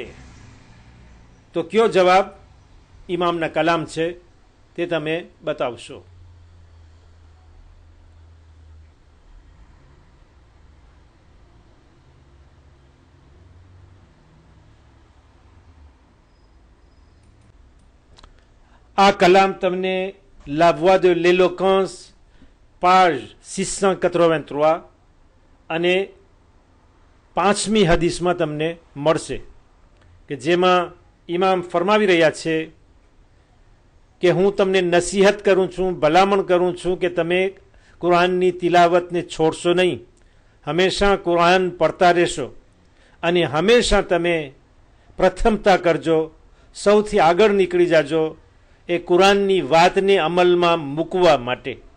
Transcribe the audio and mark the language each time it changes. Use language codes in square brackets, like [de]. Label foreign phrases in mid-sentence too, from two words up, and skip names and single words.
[gu] તો કયો જવાબ ઇમામના કલામ છે તે તમે બતાવશો. આ કલામ તમને La Voix de l'éloquence page 683 અને 5મી હદીસમાં તમને મળશે કે જેમાં ઇમામ ફરમાવી રહ્યા છે કે હું તમને નસીહત કરું છું, ભલામણ કરું છું કે તમે કુરાનની તિલાવતને છોડશો નહીં, હંમેશા કુરાન પડતા રહેશો અને હંમેશા તમે પ્રથમતા કરજો, સૌથી આગળ નીકળી જાજો એ કુરાનની વાતને અમલમાં મૂકવા માટે.